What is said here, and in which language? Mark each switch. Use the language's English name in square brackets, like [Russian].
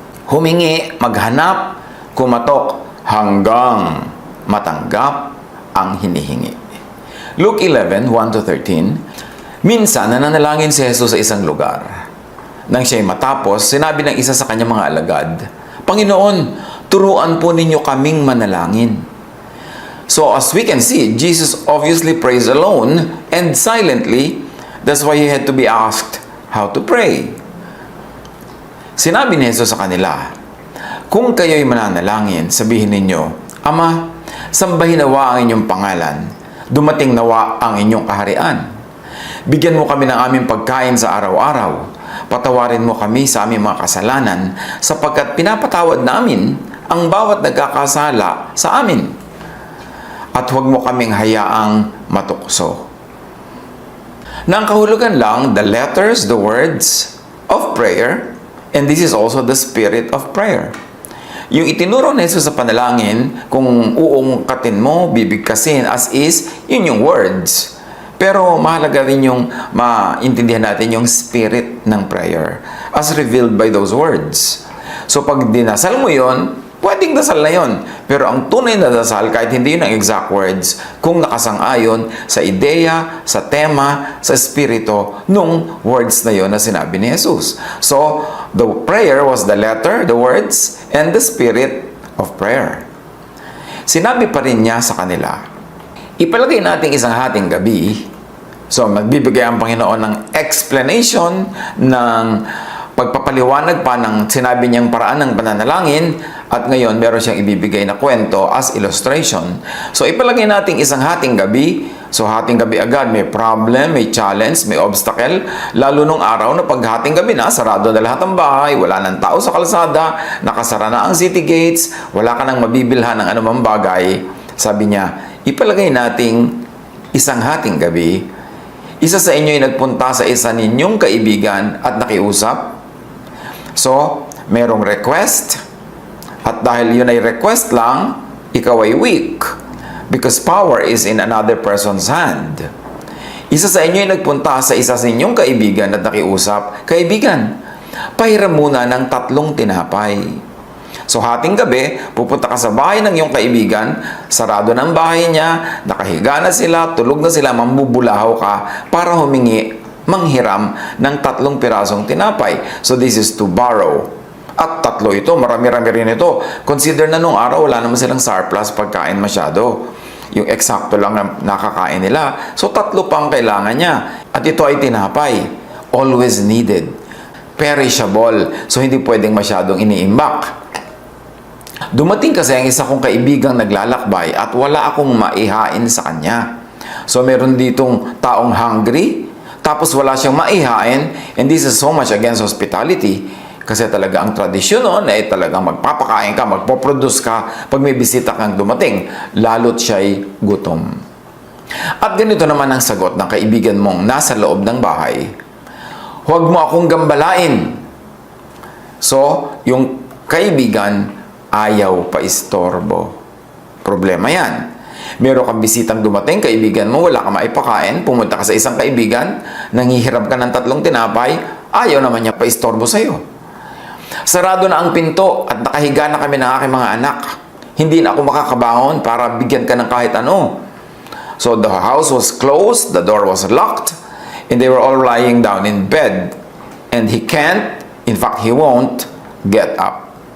[Filipino] Humingi, maghanap, kumatok, hanggang matanggap ang hinihingi. Luke 11, 1-13, minsan nananalangin si Jesus sa isang lugar. Nang siya'y matapos, sinabi ng isa sa kanyang mga alagad, Panginoon, turuan po ninyo kaming manalangin. [English] So as we can see, Jesus obviously prays alone and silently. That's why he had to be asked how to pray. [Filipino] Sinabi ni Jesus sa kanila, kung kayo'y mananalangin, sabihin ninyo, Ama, sambahin nawa ang inyong pangalan. Dumating nawa ang inyong kaharian. Bigyan mo kami ng aming pagkain sa araw-araw. Patawarin mo kami sa aming mga kasalanan sapagkat pinapatawad namin ang bawat nagkakasala sa amin. At huwag mo kaming hayaang matukso. Nang kahulugan lang, [English] the letters, the words of prayer, and this is also the spirit of prayer. [Filipino] Yung itinuro ni Jesus sa panalangin, kung uungkatin mo, bibigkasin [English] as is, [Filipino] yun yung words. Pero mahalaga rin yung maintindihan natin yung spirit ng prayer [English] as revealed by those words. [Filipino] So pag dinasal mo yun, pwedeng dasal na yun. Pero ang tunay na dasal, kahit hindi yun ang exact words, kung nakasang-ayon sa ideya, sa tema, sa espiritu, nung words na yun na sinabi ni Jesus. [English] So, the prayer was the letter, the words, and the spirit of prayer. [Filipino] Sinabi pa rin niya sa kanila, ipalagay natin isang hating gabi. So, magbibigay ang Panginoon ng explanation, ng pagpapaliwanag pa ng sinabi niyang paraan ng pananalangin, at ngayon meron siyang ibibigay na kwento as illustration. So, ipalagay natin isang hating gabi. So, hating gabi agad, may problem, may challenge, may obstacle. Lalo nung araw na pag hating gabi na, sarado na lahat ng bahay, wala nang tao sa kalsada, nakasara na ang city gates, wala ka nang mabibilhan ng anumang bagay. Sabi niya, ipalagay nating isang hating gabi, isa sa inyo ay nagpunta sa isa ninyong kaibigan at nakiusap. So, merong request, at dahil yun ay request lang, ikaw ay weak. [English] Because power is in another person's hand. [Filipino] Isa sa inyo ay nagpunta sa isa sa inyong kaibigan at nakiusap, Kaibigan, pahiram muna ng 3 tinapay. So hating gabi, pupunta ka sa bahay ng iyong kaibigan, sarado ng bahay niya, nakahiga na sila, tulog na sila, mambubulahaw ka para manghiram ng 3 pirasong tinapay. [English] So this is to borrow. [Filipino] At 3 ito, marami-rami rin ito. Consider na nung araw, wala naman silang surplus pagkain masyado. Yung eksakto lang na nakakain nila. So 3 pang kailangan niya. At ito ay tinapay. [English] Always needed. Perishable. [Filipino] So hindi pwedeng masyadong iniimbak. Dumating kasi ang isa kong kaibigang naglalakbay at wala akong maihain sa kanya. [English] So [Filipino] meron ditong taong [English] hungry, [Filipino] tapos wala siyang maihain, [English] and this is so much against hospitality. [Filipino] Kasi talaga ang tradisyon noon ay talagang magpapakain ka, magpoproduce ka pag may bisita kang dumating, lalo't siya'y gutom. At ganito naman ang sagot ng kaibigan mong nasa loob ng bahay. Huwag mo akong gambalain. So, yung kaibigan ayaw pa istorbo. Problema yan. Meron kang bisitang dumating, kaibigan mo, wala ka maipakain, pumunta ka sa isang kaibigan, nanghihirap ka ng 3 tinapay, ayaw naman niya pa istorbo sa'yo. Sarado na ang pinto at nakahiga na kami ng aking mga anak. Hindi na ako makakabangon para bigyan ka ng kahit ano. [English] So the house was closed, the door was locked, and they were all lying down in bed. And he can't, in fact he won't, get up.